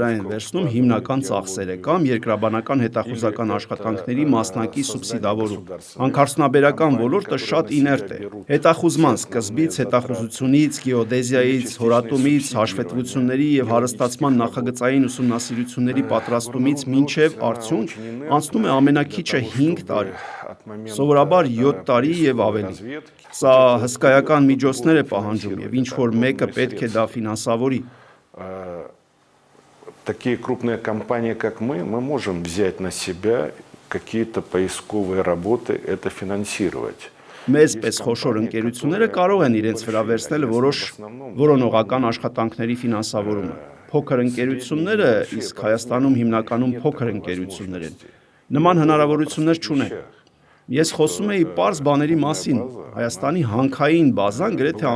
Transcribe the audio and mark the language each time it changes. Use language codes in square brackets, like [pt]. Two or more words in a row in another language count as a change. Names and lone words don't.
[hy] են վերցնում հիմնական ծախսերը, կամ երկրաբանական հետախուզական աշխատանքների մասնակի սուբսիդավորում։ Հանքարդյունաբերական ոլորտը շատ իներտ է։ Հետախուզման սկզբից, հետախուզությունից, գեոդեզիայից, հորատումից, հաշվետվությունների եւ հարստացման նախագծային ուսումնասիրությունների պատրաստումից մինչեւ արդյունք անցնում է ամենակիչը 5 տարի, սովորաբար 7 տարի եւ ավելի։ Սա հսկայական միջոցներ է պահանջում եւ ինչ որ մեկը պետք է դա ֆինանսավորի։ [ru] Такие крупные компании, как мы можем взять на себя какие-то поисковые работы, это финансировать. [hy] Մեզ պես խոշոր ընկերությունները կարող են իրենց վրա վերցնել որոշ որոնողական աշխատանքների ֆինանսավորումը։ Փոքր ընկերությունները, իսկ Հայաստանում հիմնականում փոքր ընկերություններ են, նման հնարավորություններ չունեն։ Ես խոսում էի պարզ բաների մասին։ Հայաստանի հանքային բազան գրեթե